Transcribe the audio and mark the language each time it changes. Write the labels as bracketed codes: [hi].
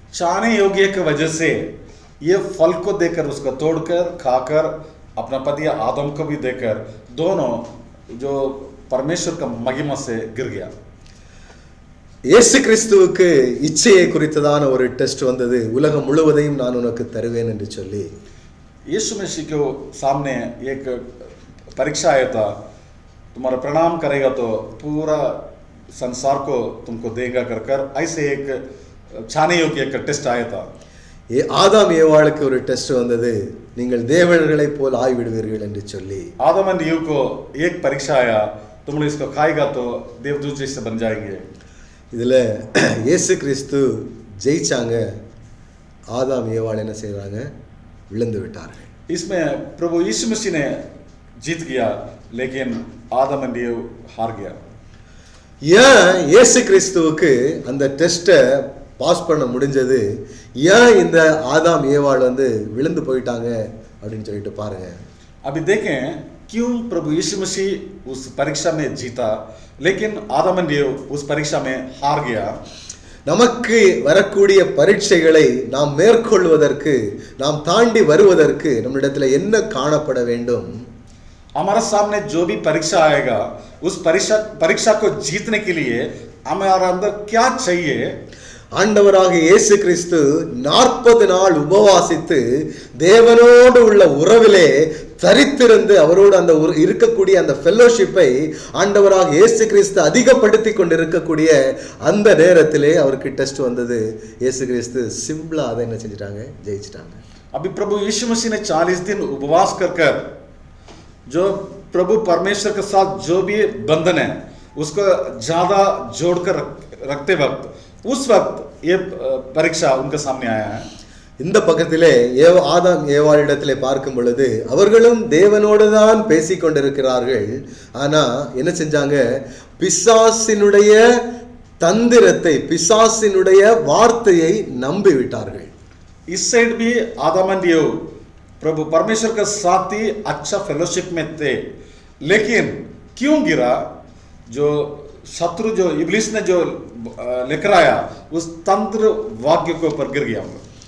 [hi] चाहने योग्य की वजह से ये फल को देकर उसको तोड़कर खाकर अपना पति आदम को भी देकर दोनों जो परमेश्वर का महिमा से गिर गया. [ta] இயேசு கிறிஸ்துவுக்கு இச்சையை குறித்ததான ஒரு டெஸ்ட் வந்தது. உலகம் முழுவதையும் நான் உனக்கு தருவேன் என்று சொல்லி [hi] यीशु मसीह के सामने एक परीक्षा आया था, तुम्हारा प्रणाम करेगा तो पूरा संसार को तुमको देगा कर ऐसे एक छाने योग्य एक टेस्ट आया था. [ta] ஆதாம் ஏவாளுக்கு ஒரு டெஸ்ட் வந்தது, நீங்கள் தேவர்களைப் போல் ஆய்விடுவீர்கள் என்று சொல்லி. [hi] आदम एंड ईव को एक परीक्षा आया, तुम लोग इसको खाएगा तो देवदूत जैसे बन जाएंगे. [ta] இதுல இயேசு கிறிஸ்து ஜெயிச்சாங்க, ஆதாம் ஏவாள் என்ன செய்றாங்க, விழுந்து விட்டார்கள். [hi] इसमें प्रभु यीशु मसीह ने जीत गया, लेकिन आदम एंड ईव हार गया. [ta] ஏன் இயேசு கிறிஸ்துவுக்கு அந்த டெஸ்ட்டை பாஸ் பண்ண முடிஞ்சது, ஏன் இந்த ஆதாம் ஏவாள் வந்து விழுந்து போயிட்டாங்க அப்படின்னு சொல்லிட்டு பாருங்க. [hi] अभी देखें क्यों प्रभु यीशु मसीह उस परीक्षा में जीता, लेकिन आदम एंड ईव उस परीक्षा में हार गया. [ta] நமக்கு வரக்கூடிய பரீட்சைகளை நாம் மேற்கொள்வதற்கு, நாம் தாண்டி வருவதற்கு நம்மிடத்துல என்ன காணப்பட வேண்டும்? [hi] हमारे सामने जो भी परीक्षा आएगा, उस परीक्षा को जीतने के लिए हमारे अंदर क्या चाहिए? [ta] ஆண்டவராக இயேசு கிறிஸ்து 40 நாள் உபவாசித்து தேவனோடு உள்ள உறவிலே தரித்திருந்து அவரோடு அந்த இருக்கக்கூடிய அந்த ஃபெல்லோஷிப்பை ஆண்டவராக இயேசு கிறிஸ்து அதிகப்படுத்தி கொண்டிருக்கக்கூடிய அந்த நேரத்திலே அவருக்கு டெஸ்ட் வந்தது. இயேசு கிறிஸ்து சிம்பிளா அதை என்ன செஞ்சிட்டாங்க, ஜெயிச்சிட்டாங்க. [hi] अभी प्रभु यीशु मसीह ने 40 दिन उपवास कर जो प्रभु परमेश्वर के साथ जो भी बंधन है उसको ज्यादा जोड़कर रखते वक्त उस वक्त ये परीक्षा उनके सामने आया है. [ta] இந்த பக்கத்திலே ஆதாம் ஏவாளிடத்திலே பார்க்கும் பொழுது அவர்களும் தேவனோடு தான் பேசிக் கொண்டிருக்கிறார்கள். ஆனா என்ன செஞ்சாங்க, பிசாசினுடைய தந்திரத்தை, பிசாசினுடைய வார்த்தையை நம்பி விட்டார்கள். [hi] इस साइड भी आदम एंड ईव प्रभु परमेश्वर के साथ ही अच्छा फेलोशिप में थे, लेकिन क्यों गिरा? जो शत्रु, जो इब्लिस ने जो लेकर आया, उस तंत्र वाक्य के ऊपर गिर गया हम लोग।